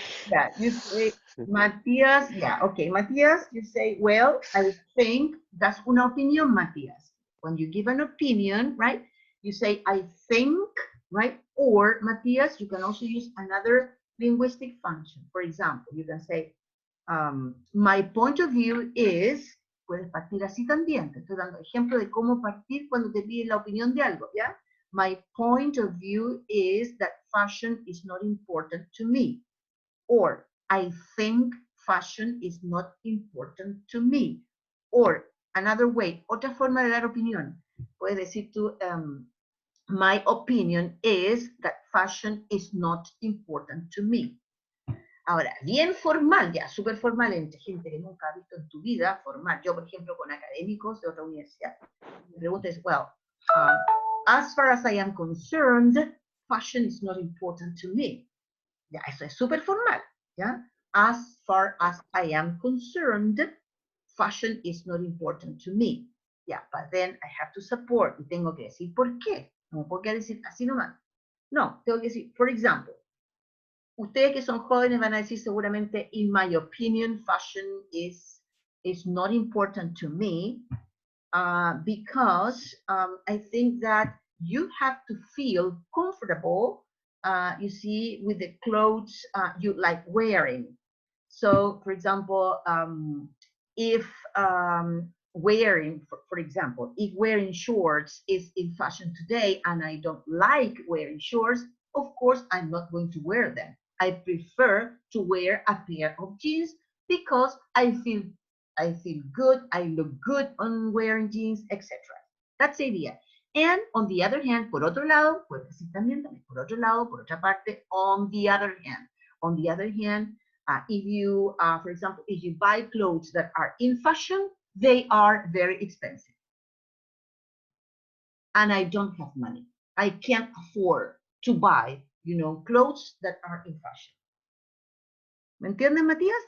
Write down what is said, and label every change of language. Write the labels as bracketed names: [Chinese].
[English] Yeah, you say, Matías, yeah, okay, Matías, you say, well, I think that's [Spanish] una opinión, [English] Matías. When you give an opinion, right, you say, I think, right? Or, Matías, you can also use another linguistic function. For example, you can say, my point of view is, [Spanish] puedes partir así también. Te estoy dando ejemplo de cómo partir cuando te piden la opinión de algo, ¿ya? [English] My point of view is that fashion is not important to me. Or, I think fashion is not important to me. Or, another way, [Spanish] otra forma de dar opinión. Puedes decir tú, [English] my opinion is that fashion is not important to me. [Spanish] Ahora, bien formal, ya, súper formal, entre gente que nunca ha visto en tu vida, formal. Yo, por ejemplo, con académicos de otra universidad, mi pregunta es, [English] well, as far as I am concerned, fashion is not important to me. [Spanish] Ya, eso es súper formal, ¿ya? [English] As far as I am concerned, fashion is not important to me. Yeah, but then I have to support, [Spanish] y tengo que decir por qué. No puedo decir así nomás. No, tengo que decir, [English] for example, [Spanish] ustedes que son jóvenes van a decir seguramente, [English] in my opinion, fashion is not important to me, because I think that you have to feel comfortable, you see, with the clothes you like wearing. So, for example, if wearing, for example, if wearing shorts is in fashion today and I don't like wearing shorts, of course, I'm not going to wear them. I prefer to wear a pair of jeans because I feel good, I look good on wearing jeans, etc. That's the idea. And on the other hand, [Spanish] por otro lado, puedes decir también, por otro lado, por otra parte, on the other hand, [English] If you, for example, if you buy clothes that are in fashion, they are very expensive. And I don't have money. I can't afford to buy, clothes that are in fashion. [Spanish] ¿Me entienden, [English] Matías?